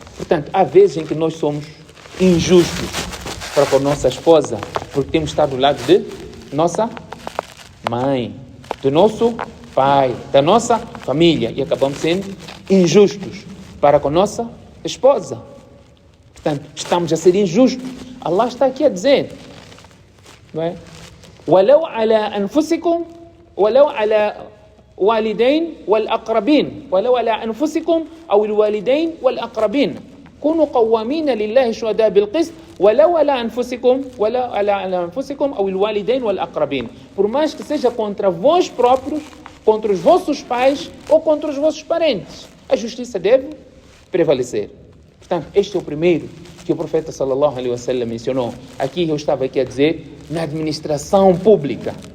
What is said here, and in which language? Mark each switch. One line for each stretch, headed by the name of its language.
Portuguese: Portanto, há vezes em que nós somos injustos para com nossa esposa, porque temos estado do lado de nossa mãe, do nosso pai, da nossa família, e acabamos sendo injustos para com nossa esposa. Portanto, estamos a ser injustos. Allah está aqui a dizer, não é?
Arabic: وَلَوْ عَلَىٰ أَنفُسِكُمْ وَلَوْ عَلَىٰ والدين والأقربين ولو على أنفسكم أو الوالدين والأقربين كونوا قوامين لله شهداء بالقسط ولو على أنفسكم أو الوالدين والأقربين.
Portuguese: Por mais que seja contra vós próprios, contra os vossos pais ou contra os vossos parentes, a justiça deve prevalecer. Portanto, este é o primeiro que o profeta sallallahu alaihi wasallam mencionou. Aqui eu estava aqui a dizer, na administração pública.